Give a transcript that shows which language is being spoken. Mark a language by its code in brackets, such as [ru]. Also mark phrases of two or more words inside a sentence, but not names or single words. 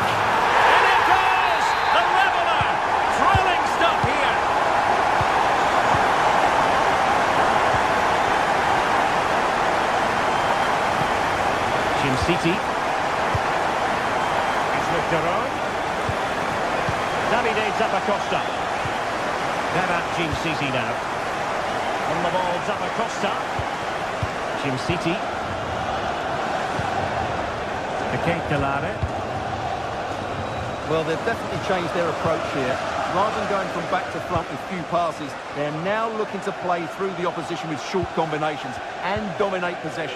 [en] And it goes! The leveller! Thrilling stuff here. Jim City. It's with Jerome. Davide Zappacosta. Berat Jim City now. On the ball, Zappacosta. Jim City. Well, they've definitely changed their approach here. Rather than going from back to front with few passes, they're now looking to play through the opposition with short combinations and dominate possession.